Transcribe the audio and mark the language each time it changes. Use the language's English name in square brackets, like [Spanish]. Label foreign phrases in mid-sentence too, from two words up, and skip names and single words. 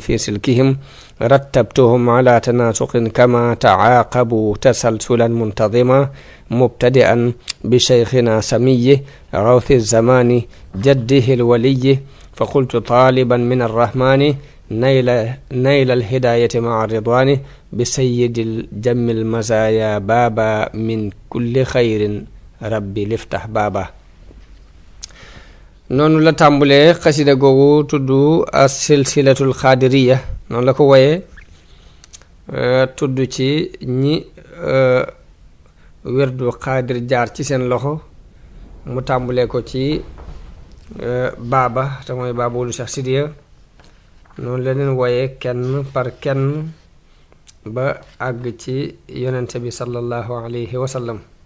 [Arabic] في سلكهم رتبتهم على تناسق كما تعاقبوا تسلسلا منتظما مبتدئا بشيخنا سامي روض زمان جده الولي فقلت طالبا من الرحمن نيل الهداية مع رضوان بسيد الجم المزايا بابا من كل خير رب لفتح بابا. [Wolof] noonu la tàmbulee xasida googu tudd [Arabic] السلسلة القادرية [Wolof] noonu la ko woyee tudd ci ñi werdu xaadir jaar ci seen loxo mu tàmbulee ko ci baaba te mooy baaba wulu Cheikh Sidiya noonu la leen woyee kenn par kenn ba àgg ci yonente bi [Arabic] صلى الله عليه وسلم.